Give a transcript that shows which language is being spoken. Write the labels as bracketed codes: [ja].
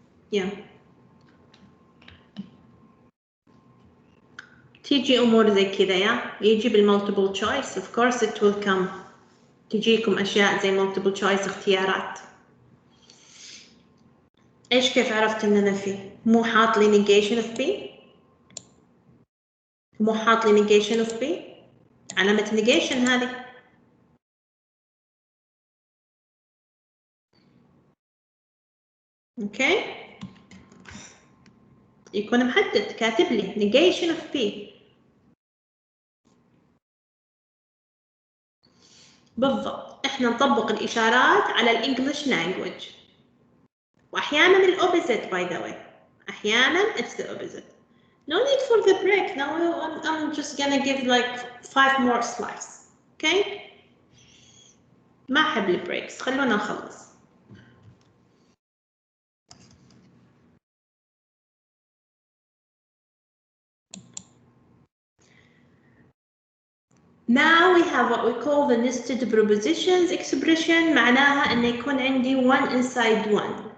[en] Yeah. [ar] تيجي أمور زي كذا يا يجي بالمultiple choice [en] of course it will come. [ar] تجيكم أشياء زي multiple choice اختيارات. إيش كيف عرفت إن أنا فيه؟ مو حاط لي negation of B؟ مو حاط لي negation of B؟ علامة negation هذه. أوكي؟ يكون محدد كاتب لي negation of P. بالضبط احنا نطبق الإشارات على الإنجليش language. وأحيانا الأوبزيت [en] by the way. [ar] أحيانا [en] it's the opposite. No need for the break. Now I'm just gonna give like 5 more slides. [ar] Okay? ما أحب البريكس. خلونا نخلص. [en] Now we have what we call the nested prepositions expression. [ar] معناها إنه يكون عندي [en] one inside one.